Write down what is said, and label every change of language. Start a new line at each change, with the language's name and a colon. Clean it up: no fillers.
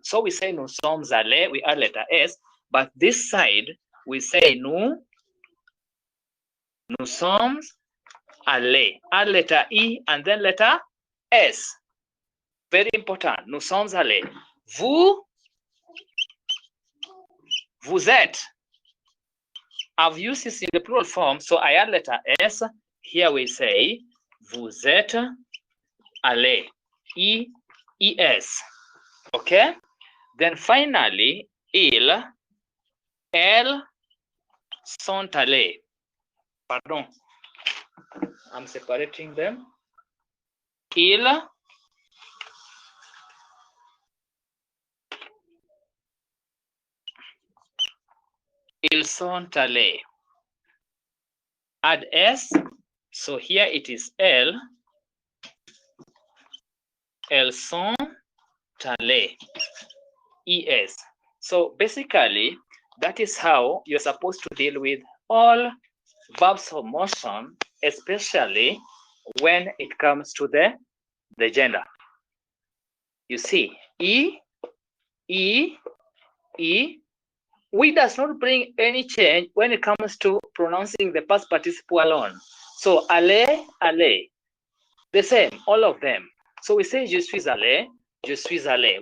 English: So we say
French: nous sommes allés,
English: we add letter S, but this side we say nous sommes allés. Add letter E and then letter S. Very important.
French: Nous sommes allés. Vous êtes.
English: I've used this in the plural form, so I add letter S. Here we say
French: vous êtes allés.
English: E-S. Okay? Then finally,
French: elles sont allées.
English: Pardon. I'm separating them.
French: Ils sont allés.
English: Add S. So here it is
French: elles sont allées.
English: ES. So basically, that is how you're supposed to deal with all verbs of motion, especially when it comes to the gender. You see, E, we does not bring any change when it comes to pronouncing the past participle alone. So, aller, the same, all of them. So we say
French: je suis allé, je suis allé.